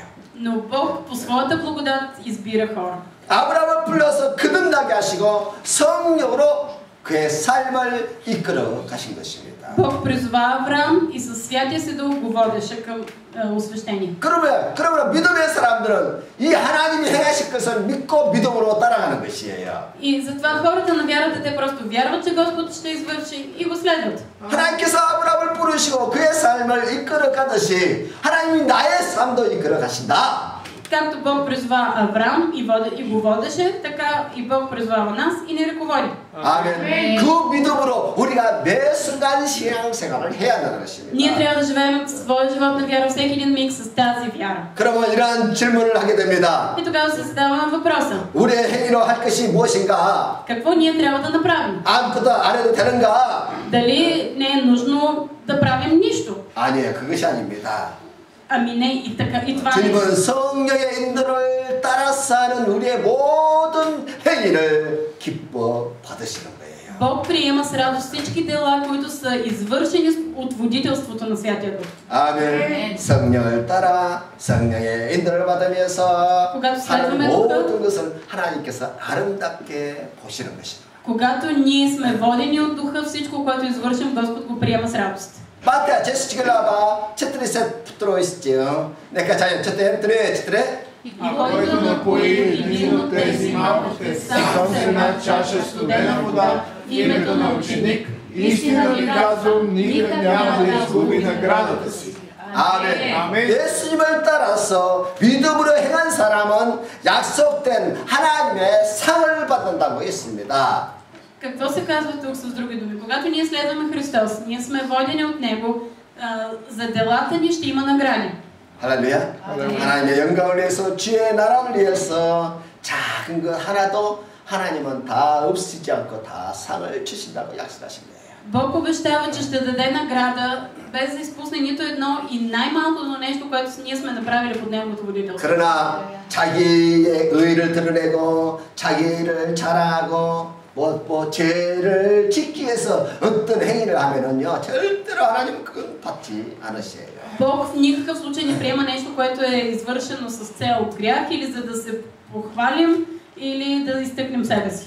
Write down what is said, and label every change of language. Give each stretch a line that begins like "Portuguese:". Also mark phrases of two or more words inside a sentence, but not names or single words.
Bulgarian: Но Бог по своята благодат избира хора.
Korean: 아브라함을 불러서 거듭나게 하시고 성령으로 그의 삶을 이끌어 가신 것입니다.
Bulgarian: Бог призова Авраам и със святия си дух го водеше към освещение.
Korean: 그러면 믿음의 사람들은 이 하나님이 행하실 것을 믿고 믿음으로 따라가는 것이에요.
Bulgarian: И затова хората на вярата, те просто вярват, че Господ ще извърши и го следват.
Korean: 하나님께서 아브라함을 부르시고 그의 삶을 이끌어 가듯이 하나님이 나의 삶도 이끌어 가신다.
Bulgarian: Както Бог призвава Авраам и го водеше, така и Бог призвава нас и ни ръководи.
Korean: 아멘. 그 믿음으로 우리가 매 순간 신앙생활을 해야 한다는 것입니다.
Bulgarian: Ние трябва да живеем своя живот на вяра всеки един миг с тази вяра.
Korean: 그러면 이러한 질문을 하게 됩니다.
Bulgarian: И тогава се задава въпроса.
Korean: 우리의 행위로 할 것이 무엇인가?
Bulgarian: Какво ние трябва да направим?
Korean: 아무것도 안 해도 되는가?
Bulgarian: Дали не е нужно да правим нищо?
Korean: 아니에요. 그것이 아닙니다.
Bulgarian: Ами не, и това не.
Korean: 주님은 성령의 인도를 따라서 하는 우리의 모든 행위를 기뻐 받으시는 거예요.
Bulgarian: Бог приема с радост всички дела, които са извършени от водителството на Святия Дух.
Korean: 아멘. 성령을 따라 성령의 인도를 받으면서 하는 모든 것을 하나님께서 아름답게 보시는 것입니다.
Bulgarian: Когато ние сме водени от Духа, всичко, което извършим, Господ го приема с радост. Матей десета глава 42 стих. Нека чаем четем 3. И който напои един от тези малките, сам се над чаша студена вода в името на ученик, истина ви казвам, никак няма да изгуби наградата си.
Korean: 아멘. 예수님을 따라서 믿음으로 행한 사람은 약속된 하나님의 상을 받는다고 했습니다.
Bulgarian: Какво се казва тук с други думи? Когато ние следваме Христос, ние сме водени от Него, за делата ни ще има награди.
Korean: 할렐루야. 하나님의 영광을 위해서 주의 나라를 위해서 작은 것 하나도 하나님은 다 없애지 않고 다 상을 주신다고 약속하신 거예요.
Bulgarian: Бог обещава, че ще даде награда, без да изпусне нито едно и най-малкото нещо, което ние сме направили под Неговото водителство.
Korean: 그러나 자기의 의를 드러내고 자기를 자랑하고 뭐 죄를 짓기 위해서 어떤 행위를 하면은요 절대로 하나님은 그건 받지 않으셔요.
Bulgarian: Бог в никакъв случай не приема нещо, което е извършено с цел грях или за да се похвалим или да изтъкнем себе си.